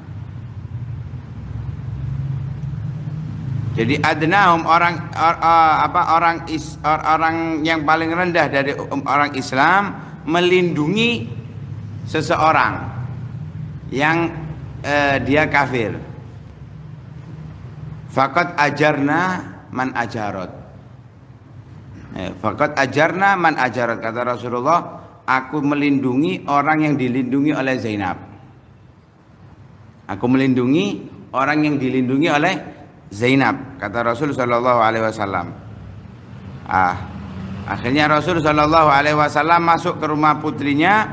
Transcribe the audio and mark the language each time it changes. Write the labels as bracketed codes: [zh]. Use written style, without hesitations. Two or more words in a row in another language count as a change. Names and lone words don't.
[id] Jadi adnahum, orang yang paling rendah dari orang Islam melindungi seseorang yang dia kafir. [ar] فقد أجرنا من أجرت. فقد أجرنا من أجرت, [id] kata Rasulullah, aku melindungi orang yang dilindungi oleh Zainab. Aku melindungi orang yang dilindungi oleh Zainab, kata Rasul [ar] صلى الله عليه وسلم. [id] Akhirnya Rasul [ar] صلى الله عليه وسلم [id] masuk ke rumah putrinya.